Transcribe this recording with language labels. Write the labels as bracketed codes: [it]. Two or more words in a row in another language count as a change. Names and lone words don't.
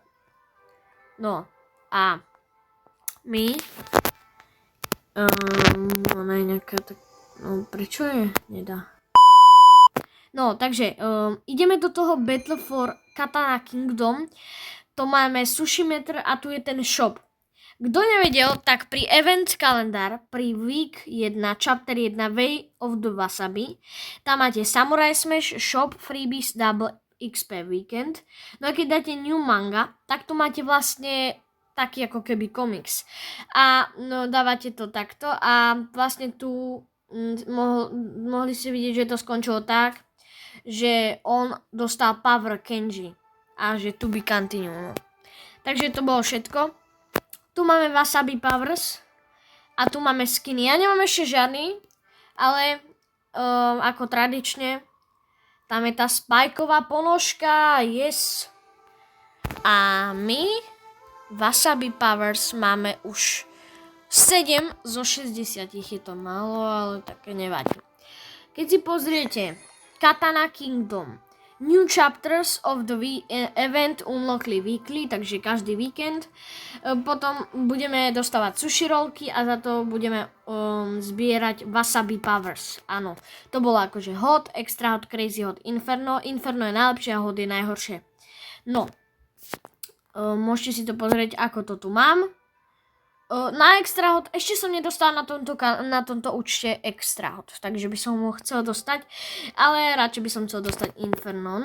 [sk] No a my ona je nejaká tak... No, prečo je? Nedá. No, takže ideme do toho Battle for Katana Kingdom. To máme Sushi Meter a tu je ten shop. Kto nevedel, tak pri Event Calendar, pri Week 1, Chapter 1, Way of the Wasabi, tam máte Samurai Smash, Shop, Freebies, Double XP Weekend. No a keď dáte New Manga, tak tu máte vlastne taký ako keby komiks. A no, dávate to takto a vlastne tu mohli ste vidieť, že to skončilo tak, že on dostal Power Kenji a že [en] to be continue. [sk] No. Takže to bolo všetko. Tu máme Wasabi Powers a tu máme skiny. Ja nemám ešte žiadny, ale ako tradične tam je tá spajková ponožka, yes. A my Wasabi Powers máme už 7 zo 60, je to málo, ale také nevadí. Keď si pozriete Katana Kingdom, [en] New Chapters of the Event Unlockly Weekly, [sk] takže každý víkend. Potom budeme dostávať sushi rollky a za to budeme zbierať Wasabi Powers. Áno, to bolo akože hot, extra hot, crazy hot, Inferno. Inferno je najlepšie a hot je najhoršie. No. Môžete si to pozrieť, ako to tu mám. Na extra hot, ešte som nedostal na tomto účte extra hot, takže by som ho chcel dostať, ale radšej by som chcel dostať Inferno.